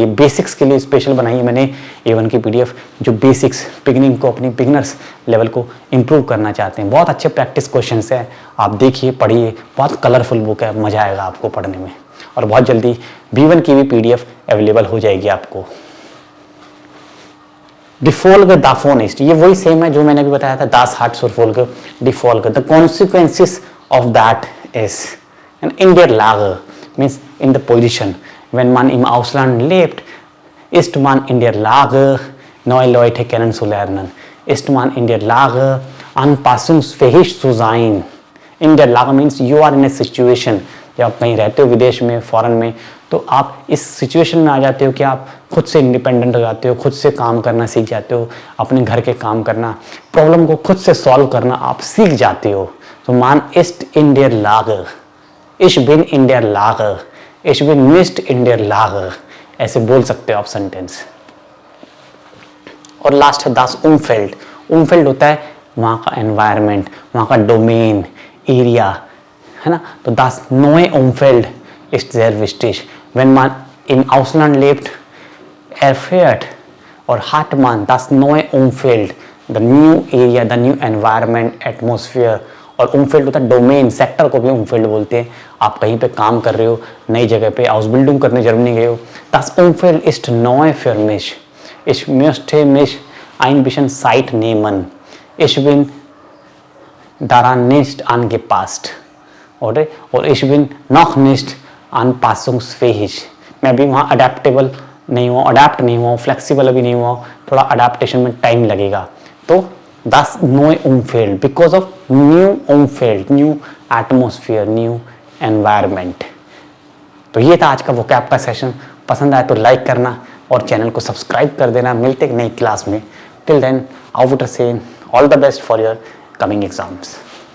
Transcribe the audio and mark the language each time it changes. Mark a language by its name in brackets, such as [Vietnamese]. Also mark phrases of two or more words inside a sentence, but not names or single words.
[Hindi] बेसिक्स के लिए स्पेशल बनाई है मैंने A1 की PDF, जो [English] basics beginning [Hindi] को, अपनी [English] beginners level [Hindi] को इंप्रूव करना चाहते हैं। बहुत अच्छे [English] practice questions [Hindi] हैं, आप देखिए, पढ़िए, बहुत [English] colorful book [Hindi] है, मज़ा आएगा आपको पढ़ने में। और बहुत जल्दी B1 की भी PDF अवेलेबल हो जाएगी आपको। [German] Die Folge davon ist, [Hindi] ये वही सेम है जो मैंने अभी बताया था, [German] das hat zur Folge, die Folge, [English] the consequences of that is, and [German] in der Lage [English] means in the position, [German] wenn man im Ausland lebt, ist man in der Lage, neue Leute kennenzulernen, ist man in der Lage, anpassungsfähig zu sein। In der Lage [English] means you are in a situation, [Hindi] जब आप कहीं रहते हो विदेश में, फॉरेन में, तो आप इस सिचुएशन में आ जाते हो कि आप खुद से इंडिपेंडेंट हो जाते हो, खुद से काम करना सीख जाते हो, अपने घर के काम करना, प्रॉब्लम को खुद से सॉल्व करना आप सीख जाते हो। [German] तो man ist in der Lage, ich bin in der Lage, ich bin nicht in der Lage, [Hindi] ऐसे बोल सकते हो आप सेंटेंस। और लास्ट है [German] das Umfeld. [Hindi] उमफेल्ड होता है वहाँ का एनवायरनमेंट, वहाँ का [English] domain area, [Hindi] है ना। [German] तो das neue Umfeld ist sehr wichtig. Wenn man im Ausland lebt, erfährt oder hat man das neue Umfeld, [English] the new area, the new environment, atmosphere। [Hindi] और umfeld होता है डोमेन, सेक्टर को भी umfeld बोलते हैं। आप कहीं पे काम कर रहे हो, नई जगह पे [English] house building [Hindi] करने जर्मनी गए हो, [German] das Umfeld ist neu für mich, ich möchte mich ein bisschen Zeit nehmen, ich bin daran nicht angepasst, oder? और ich bin noch nicht anpassungsfähig, [Hindi] मैं अभी वहाँ अडेप्टेबल नहीं हुआ, अडेप्ट नहीं हुआ, फ्लेक्सिबल अभी नहीं हुआ, थोड़ा अडेप्टेशन में टाइम लगेगा। [German] तो das neue Umfeld, [English] because of new Umfeld, new atmosphere, new environment। [Hindi] तो ये था आज का vocab का सेशन। पसंद आए तो लाइक करना और चैनल को सब्सक्राइब कर देना। मिलते एक नई क्लास में। [English] till then, [German] auf Wiedersehen, [English] all the best for your coming exams।